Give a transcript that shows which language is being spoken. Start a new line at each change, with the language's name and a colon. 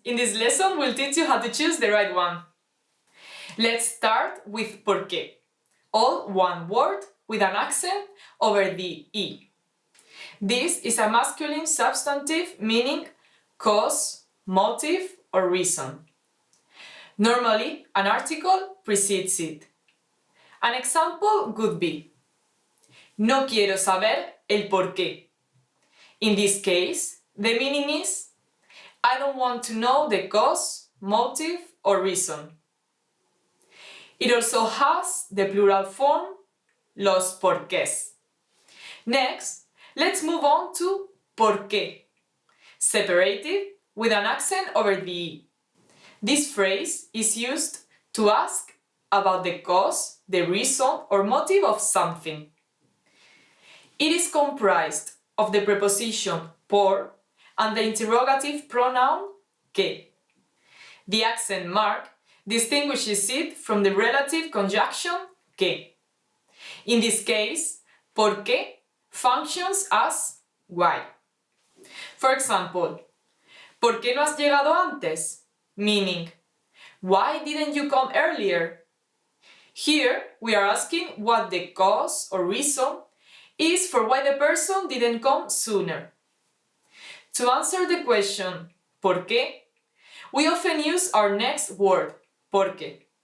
English: In this lesson, we'll teach you how to choose the right one. Let's start with porque, all one word with an accent over the E. This is a masculine substantive meaning cause, motive, or reason. Normally, an article precedes it. An example could be:
Spanish: no quiero saber el porqué.
English: In this case, the meaning is: I don't want to know the cause, motive, or reason. It also has the plural form, los porqués. Next, let's move on to porque, separated with an accent over the E. This phrase is used to ask about the cause, the reason, or motive of something. It is comprised of the preposition por and the interrogative pronoun que. The accent mark distinguishes it from the relative conjunction que. In this case, porque functions as why. For example,
Spanish: ¿por qué no has llegado antes?
English: Meaning, why didn't you come earlier? Here, we are asking what the cause or reason is for why the person didn't come sooner. To answer the question, ¿por qué?, we often use our next word, porque.